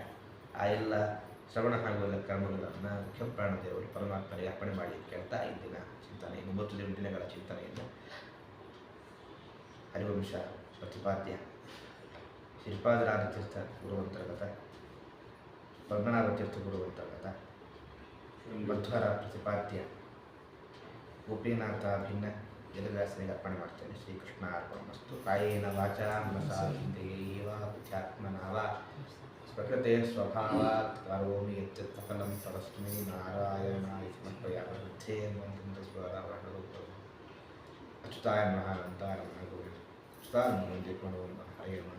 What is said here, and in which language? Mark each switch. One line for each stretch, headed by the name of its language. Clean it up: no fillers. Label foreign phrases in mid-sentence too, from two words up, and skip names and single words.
Kannada: ಆ ಎಲ್ಲ ಶ್ರವಣ ಆಗುವ ಕರ್ಮಗಳನ್ನು ಕ್ಷಪ್ರಾಣದೇವರು ಪರಮಾತ್ಮನಿಗೆ ಅರ್ಪಣೆ ಮಾಡಿ ಕೇಳ್ತಾ ಇಂದಿನ ಚಿಂತನೆ 9 ದಿನಗಳ ಚಿಂತನೆಯನ್ನು ಹರಿವಂಶ ಪ್ರತಿಪಾದ್ಯ ಶ್ರೀಪಾದರಾಜ ತೀರ್ಥ ಗುರುವಂತರ್ಗತ, ಪದ್ಮನಾಭ ತೀರ್ಥ ಗುರುವಂತರ್ಗತ, ಮಧ್ವರ ಪ್ರತಿಪಾದ್ಯ ಗೋಪೀನಾಥ ಭಿನ್ನ ಜಲವ್ಯಾಸನಿಗೆ ಅರ್ಪಣೆ ಮಾಡ್ತೇನೆ.
Sanskrit: ಶ್ರೀಕೃಷ್ಣ ಅರ್ಪಣಮಸ್ತು. ಕಾಯೇನ ವಾಚಾ ಮನಸಾ ಇಂದ್ರಿಯೈರ್ವಾ ಬುದ್ಧ್ಯಾತ್ಮನಾ ವಾ ಸ್ವಕೃತೆ ಸ್ವಭಾವಾತ್ ಕರೋಮಿ ಯತ್ ಸಕಲಂ ತಸ್ಮೈ ನಾರಾಯಣಾಯ ಸಮರ್ಪಯಾಮಿ. ಬುದ್ಧೇ ಅಚ್ಯುತಾಯ ನಮಃ ಅನಂತಾಯ ನಮಃ ಗೋವಿಂದ ಅಚ್ಯುತಾನಂದ ಹರೇ ನಮಃ.